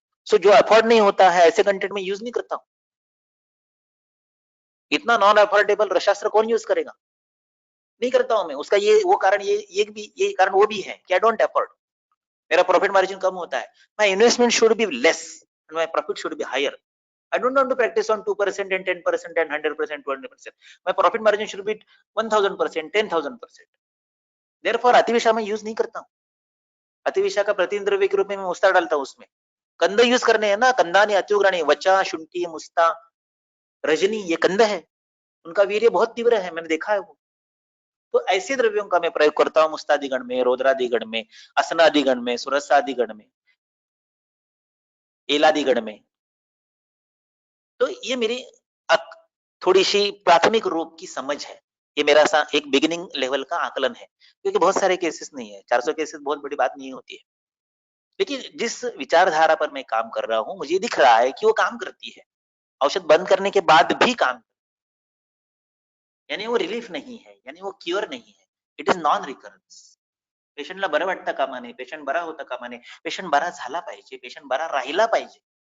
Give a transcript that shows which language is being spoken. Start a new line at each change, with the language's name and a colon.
Hindi: सो जो अफोर्ड नहीं होता है ऐसे कंटेंट में यूज नहीं करता हूं। इतना नॉन अफोर्डेबल रसास्त्र कौन यूज करेगा? नहीं करता हूं मैं। उसका वो कारण ये कारण वो भी है कि
English: I don't afford,
Hindi: मेरा प्रॉफिट मार्जिन कम होता है।
English: My investment should be less and my profit should be higher. I don't want to practice on 2% and 10% and 100%, 200%. My profit margin should be 1000%, 10,000%.
Hindi: Therefore, अतिविषा में यूज नहीं करता हूं। अतिविषा का प्रतिनिधि द्रव्य के रूप में मैं मुस्ता डालता हूं उसमें। कंद यूज करने हैं ना, कंदानी, अत्युग्राणी, वचा, शुंठी, मुस्ता, रजनी, ये कंद है, उनका वीर्य बहुत तीव्र है, मैंने देखा है वो। तो ऐसे द्रव्यों का मैं प्रयोग करता हूं मुस्तादिगण में, रौद्रादिगण में, असनादिगण में, सुरसादिगण में, एलादिगण में। तो ये मेरी थोड़ी सी प्राथमिक रूप की समझ है, ये मेरा एक बिगिनिंग लेवल का आकलन है, क्योंकि बहुत सारे केसेस नहीं है, 400 केसेस बहुत बड़ी बात नहीं होती है। लेकिन जिस विचारधारा पर मैं काम कर रहा हूं, मुझे दिख रहा है कि वो काम करती है, औषध बंद करने के बाद भी काम, यानी वो रिलीफ नहीं है, यानी वो क्योर नहीं है,
English: It is non recurrence.
Marathi: पेशंटला बरं वाटतं कामा नये, पेशंट बरा होता कामा नये, पेशंट बरा झाला पाहिजे, पेशंट बरा राहिला पाहिजे।